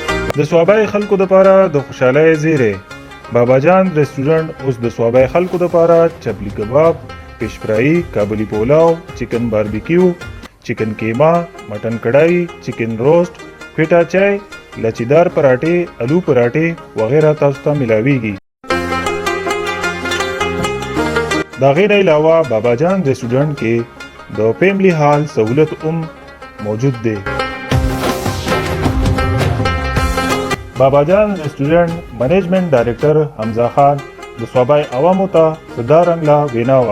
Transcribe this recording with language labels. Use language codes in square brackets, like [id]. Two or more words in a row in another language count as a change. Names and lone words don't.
[ps] د صوابای خلکو دپاره د خوشحالۍ زیری باباجان ریسټورنټ اوس د صوابای خلکو دپاره چپلی کباب، فش فرای، کابلی پولاو، چکن باربیکیو، چکن کیما، مٹن کڑھائی، چکن روسٹ، پیٹا چای، لچیدار پراټې، الو پراټې وغیرہ تاسو ته ملاویږي. دا غیر علاوه باباجان ریسټورنټ کې د [en] family hall [ps] سہولت موجود دی. باباجان ریسټورنټ [en] management director [ps] حمزه خان د صوابای عوامو ته صدارنګ لا ویناوه.